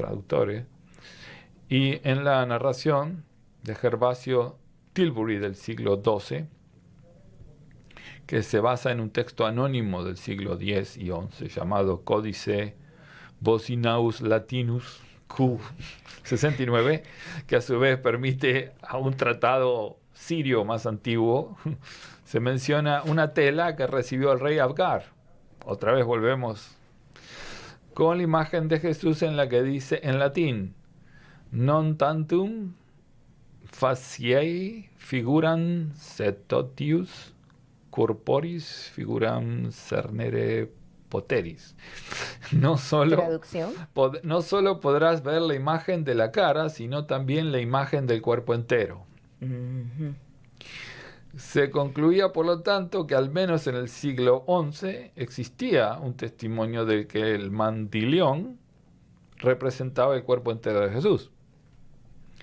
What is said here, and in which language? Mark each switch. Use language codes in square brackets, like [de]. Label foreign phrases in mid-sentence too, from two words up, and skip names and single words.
[es] traductores, y en la narración de Gervasio Tilbury del siglo XII, que se basa en un texto anónimo del siglo X y XI llamado Códice Bocinaus Latinus Q69, que a su vez permite a un tratado sirio más antiguo, se menciona una tela que recibió el rey Abgar. Otra vez volvemos con la imagen de Jesús en la que dice en latín: [la] non tantum faciei figuram setotius corporis figuram cernere poteris. [es] No solo podrás ver la imagen de la cara, sino también la imagen del cuerpo entero. Se concluía, por lo tanto, que al menos en el siglo XI existía un testimonio de que el mandilión representaba el cuerpo entero de Jesús.